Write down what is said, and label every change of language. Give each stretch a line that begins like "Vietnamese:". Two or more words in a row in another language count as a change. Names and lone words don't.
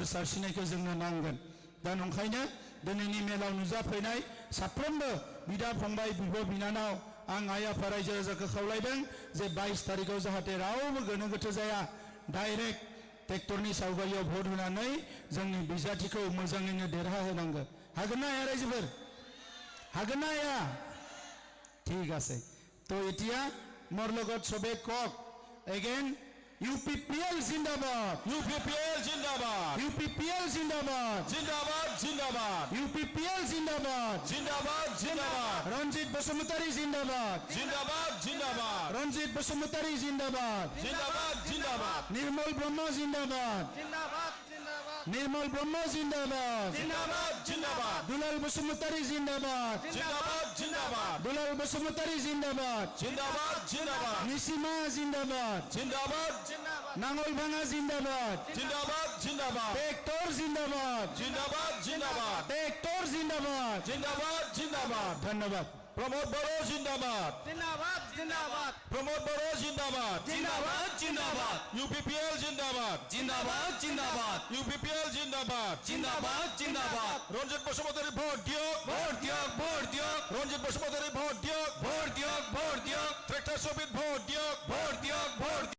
Bodo: सारस्रिनायखौ जोंनो नांगोन दा नंखायनो दिनैनि मेलाव नुजाफैनाय साफ्रोमबो बिदा फंबाय बिब' बिनानाव आं आइ आफा रायजो राजाखौ खावलायदों जे 22 तारिखआव जाहाथे रावबो गोनो गोथो जाया डाइरेक्ट ट्रेक्टरनि सावगारियाव भट होनानै जोंनी बिजाथिखौ मोजाङैनो देरहाहोनांगौ हागोन ना हाया रायजोफोर हागोन ना हाया
Assamese: ঠিক আছে তো এতিয়া মোৰ লগত সবে কক এগেইন UPPL জিন্দাবাদ
Bodo: UPPL जिंदाबाद
Assamese: UPPL জিন্দাবাদ
Bodo: जिंदाबाद जिंदाबाद
Assamese: UPPL জিন্দাবাদ
Bodo: जिंदाबाद जिंदाबाद रंजित बसुमतारी जिंदाबाद जिंदाबाद जिंदाबाद रंजित बसुमतारी जिंदाबाद जिंदाबाद जिंदाबाद निर्मल ब्रह्म जिंदाबाद जिंदाबाद जिंदाबाद निर्मल ब्रह्म जिंदाबाद जिंदाबाद जिंदाबाद दुलाल बसुमतारी जिंदाबाद जिंदाबाद जिंदाबाद दुलाल बसुमतारी जिंदाबाद जिंदाबाद जिंदाबाद निसिमा जिंदाबाद जिंदाबाद नांगल भांगा जिंदाबाद जिंदाबाद जिंदाबाद ट्रेक्टर जिंदाबाद जिंदाबाद जिंदाबाद ट्रेक्टर जिंदाबाद जिंदाबाद जिंदाबाद धन्यवाद प्रमोद बड़ो जिंदाबाद जिंदाबाद जिंदाबाद प्रमोद बड़ो जिंदाबाद जिंदाबाद जिंदाबाद UPPL जिंदाबाद जिंदाबाद जिंदाबाद UPPL जिंदाबाद जिंदाबाद जिंदाबाद रंजित बसुमतारी भोट दियो
Assamese: ভোট দিয়ক ভোট দিয়ক
Bodo: रंजित बसुमतारी भोट दियो
Assamese: ভোট দিয়ক ভোট দিয়ক
Bodo: ट्रैक्टर सोबित भोट दियो
Assamese: ভোট দিয়ক ভোট